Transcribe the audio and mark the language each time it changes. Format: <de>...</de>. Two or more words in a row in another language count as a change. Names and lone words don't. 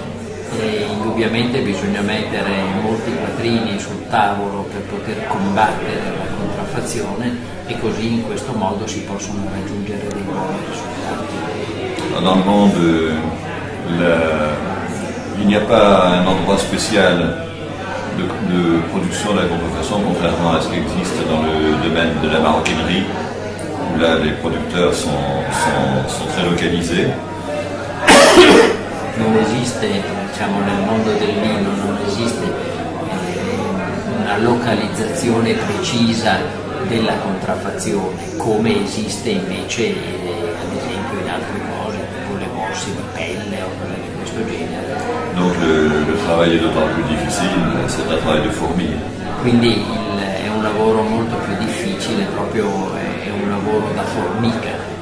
<it>E indubbiamente bisogna mettere molti quattrini sul tavolo per poter combattere la contraffazione e così in questo modo si possono raggiungere dei buoni risultati.</it> <fr>Dans le monde, il n'y a pas un endroit spécial de production de la contrefaçon, contrairement à ce qui existe dans le domaine de la maroquinerie, où là les producteurs sont très localisés.</fr> <it>Non esiste, diciamo, nel mondo del vino non esiste una localizzazione precisa della contraffazione come esiste invece ad esempio in altre cose, tipo le borse di pelle o cose di questo genere.</it> <fr>Donc le travail est d'autant plus difficile, c'est un travail de fourmi.</fr> <it>Quindi è un lavoro molto più difficile, proprio è un lavoro da formica.</it>